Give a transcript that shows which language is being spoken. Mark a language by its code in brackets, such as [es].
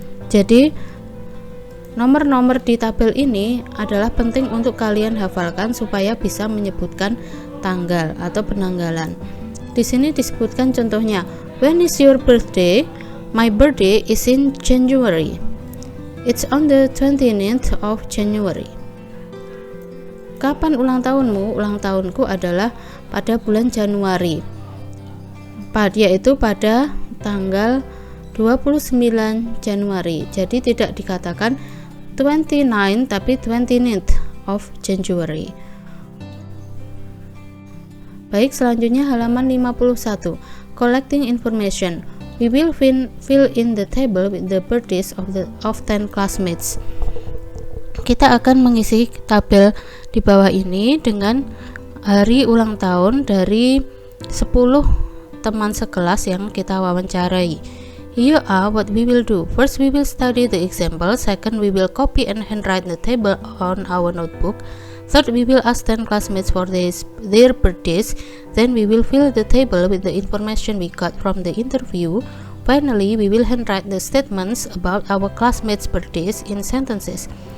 [id] Jadi nomor-nomor di tabel ini adalah penting untuk kalian hafalkan supaya bisa menyebutkan tanggal atau penanggalan. Di sini disebutkan contohnya, [en] when is your birthday? My birthday is in January. It's on the 29th of January. [id] Kapan ulang tahunmu? Ulang tahunku adalah pada bulan Januari, yaitu pada tanggal 29 Januari. Jadi tidak dikatakan 29 tapi 29th of January. Baik, selanjutnya halaman 51. [en] Collecting information. We will fill in the table with the birthdays of 10 classmates. [id] Kita akan mengisi tabel di bawah ini dengan hari ulang tahun dari 10 teman sekelas yang kita wawancarai. [en] Here are what we will do. First, we will study the example. Second, we will copy and handwrite the table on our notebook. Third, we will ask 10 classmates for their birthdays. Then we will fill the table with the information we got from the interview. Finally, we will handwrite the statements about our classmates' birthdays in sentences.